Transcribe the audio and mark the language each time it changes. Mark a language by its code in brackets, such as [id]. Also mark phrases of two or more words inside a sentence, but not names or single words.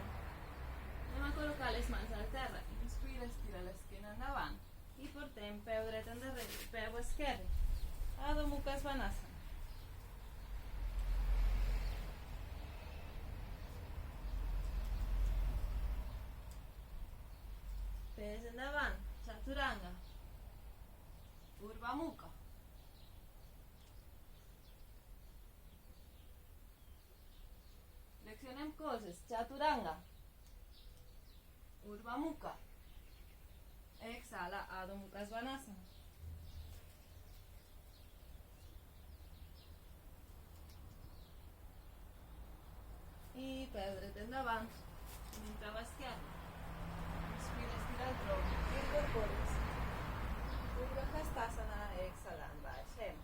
[ca] Anem a col·locar les mans al terra. Inspira, estira l'esquena endavant. I portem peu dret endarrere, peu esquerre. [sa] Adho Mukha Svanasana. [ca] Pes endavant, Chaturanga. [sa] Urdhva Mukha. [ca] Flexionem colzes, Chaturanga. [sa] Urdhva Mukha. Exhala, Adho Mukha Svanasana. [ca] I peu dret endavant, peu esquerre. Inspira, estira el tronc, incorporis. [sa] Urdhva Hastasana, [ca] exhalant, baixem.